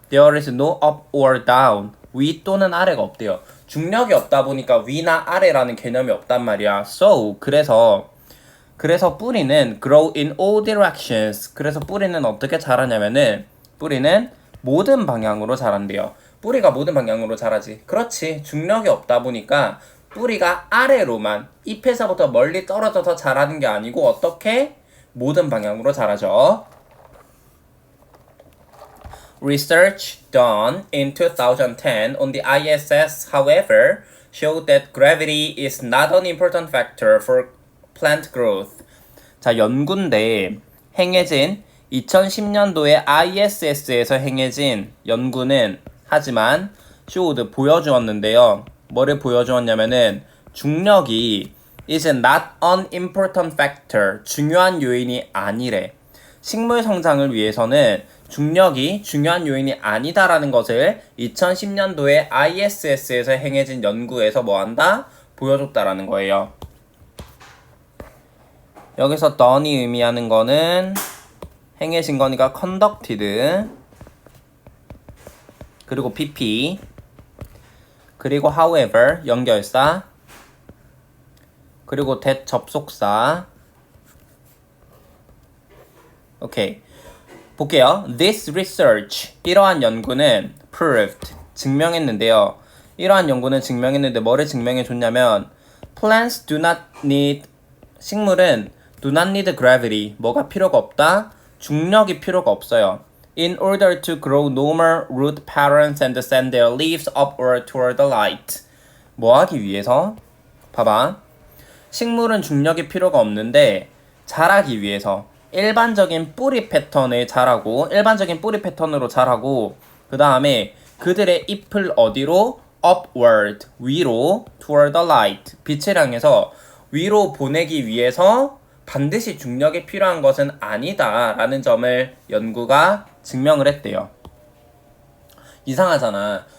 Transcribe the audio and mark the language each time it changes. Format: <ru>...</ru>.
<en>There is no up or down,</en> <ko>위 또는 아래가 없대요. 중력이 없다 보니까 위나 아래라는 개념이 없단 말이야.</ko> <en>So,</en> <ko>그래서 뿌리는</ko> <en>grow in all directions.</en> <ko>그래서 뿌리는 어떻게 자라냐면은 뿌리는 모든 방향으로 자란대요. 뿌리가 모든 방향으로 자라지. 그렇지. 중력이 없다 보니까 뿌리가 아래로만 잎에서부터 멀리 떨어져서 자라는 게 아니고 어떻게? 모든 방향으로 자라죠.</ko> <en>Research done in 2010 on the ISS, however, showed that gravity is not an important factor for plant growth.</en> <ko>자, 연구인데 행해진 2010년도에 ISS에서 행해진 연구는 하지만</ko> <en>showed</en> <ko>보여주었는데요. 뭐를 보여주었냐면은 중력이</ko> <en>is not an important factor.</en> <ko>중요한 요인이 아니래. 식물 성장을 위해서는 중력이 중요한 요인이 아니다라는 것을 2010년도에 ISS에서 행해진 연구에서 뭐한다? 보여줬다라는 거예요. 여기서 done이 의미하는 거는 행해진 거니까 conducted, 그리고 pp, 그리고 however 연결사, 그리고 that 접속사. 오케이. 볼게요.</ko> <en>This research,</en> <ko>이러한 연구는</ko> <en>proved,</en> <ko>증명했는데요. 이러한 연구는 증명했는데 뭐를 증명해줬냐면</ko> <en>plants do not need,</en> <ko>식물은</ko> <en>do not need gravity,</en> <ko>뭐가 필요가 없다? 중력이 필요가 없어요.</ko> <en>In order to grow normal root patterns and send their leaves upward toward the light.</en> <ko>뭐 하기 위해서? 봐봐. 식물은 중력이 필요가 없는데 자라기 위해서 일반적인 뿌리 패턴에 자라고, 일반적인 뿌리 패턴으로 자라고, 그 다음에 그들의 잎을 어디로?</ko> <en>upward,</en> <ko>위로,</ko> <en>toward the light,</en> <ko>빛을 향해서 위로 보내기 위해서 반드시 중력이 필요한 것은 아니다 라는 점을 연구가 증명을 했대요. 이상하잖아.</ko>